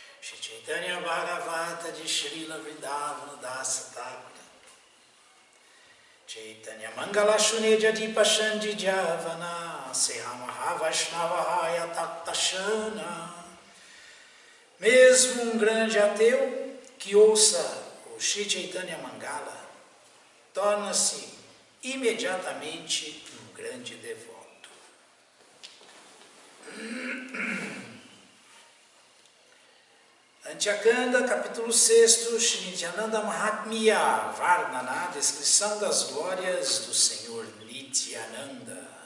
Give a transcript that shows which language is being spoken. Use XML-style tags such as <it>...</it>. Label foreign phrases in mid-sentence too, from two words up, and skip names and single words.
<bn>Chaitanya Bhagavata de Srila Vrindavana Dasa Thakura চৈতন্য মঙ্গল শুনে যদি পাষণ্ডী যবন সেহ মহা বৈষ্ণব হয় তৎক্ষণ.</bn> <pt>Mesmo um grande ateu que ouça o Shri Chaitanya Mangala torna-se imediatamente um grande devoto. Antyakanda, capítulo 6,</pt> <bn>শ্রী নিত্যানন্দ মাহাত্ম্য বর্ণন,</bn> <pt>descrição das glórias do Senhor Nityananda.</pt>